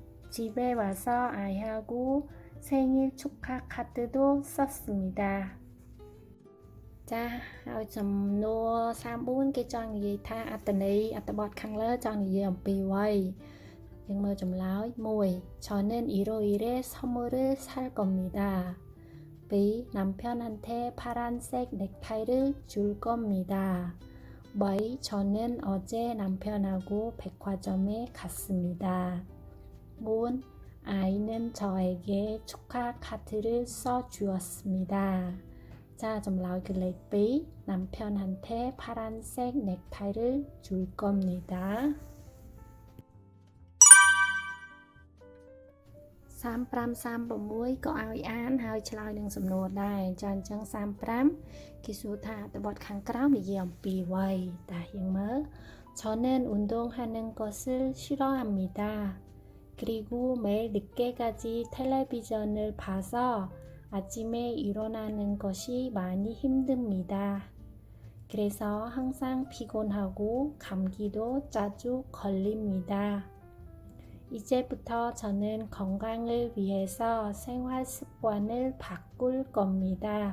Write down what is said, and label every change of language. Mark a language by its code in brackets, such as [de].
[ko] 집에 와서 아이하고 생일 축하 카드도 썼습니다. [km] 자, ហើយសំណួរ34គេចង់និយាយថាអត្ថន័យអត្ថបទខាងលើចង់និយាយអំពីអ្វីយើងមើលចម្លើយ 1. [ko] 저는 일요일에 선물을 살 겁니다. 2. 남편한테 파란색 넥타이를 줄 겁니다. 7. 저는 어제 남편하고 백화점에 갔습니다. 4. 아이는 저에게 축하 카드를 써주었습니다. 자, chấm nói cái lệch 2. 남편한테 파란색 넥타이를 줄 겁니다. [km] 35, 36ក៏ឲ្យអានហើយឆ្លើយនឹងសំណួរដែរចាអញ្ចឹង35គេសួរថាអត្ថបទខាងក្រោមនិយាយអំពីអ្វីតាយើងមើល [ko] 저는 운동하는 것을 싫어합니다. 그리고 매일 늦게까지 텔레비전을 봐서 아침에 일어나는 것이 많이 힘듭니다. 그래서 항상 피곤하고 감기도 자주 걸립니다. 이제부터 저는 건강을 위해서 생활 습관을 바꿀 겁니다.